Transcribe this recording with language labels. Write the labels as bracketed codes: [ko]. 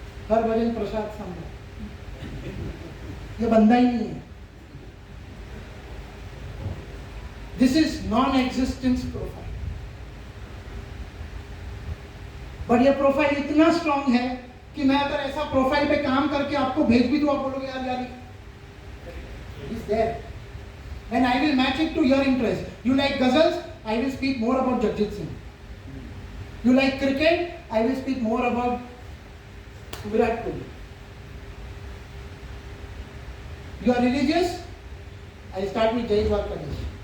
[hi] हरभजन प्रसाद संभव, ये बंदा ही नहीं है. [en] This is non-existence profile. [hi] but ये प्रोफाइल इतना स्ट्रांग है कि मैं अगर ऐसा प्रोफाइल पे काम करके आपको भेज भी दूं, आप बोलोगे यार यार [en] is there. And I will match it to your interest. You like ghazals? I will speak more about Jagjit Singh. You like cricket? I will speak more about Virat Kohli. You are religious? I start with Jai Dwarkadish.